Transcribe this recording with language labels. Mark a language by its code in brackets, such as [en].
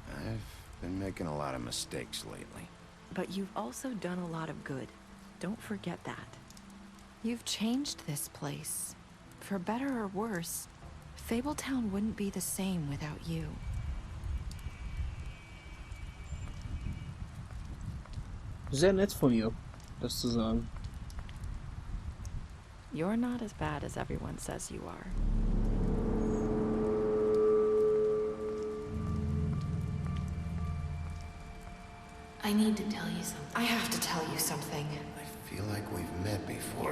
[en] I've been making a lot of mistakes lately. But you've also done a lot of good. Don't forget that. You've changed this place. For better or worse, Fabletown wouldn't be the same without you. [de] Sehr nett von ihr, das zu sagen. [en] You're not as bad as everyone says you are. I need to tell you something. I have to tell you something. I feel like we've met before.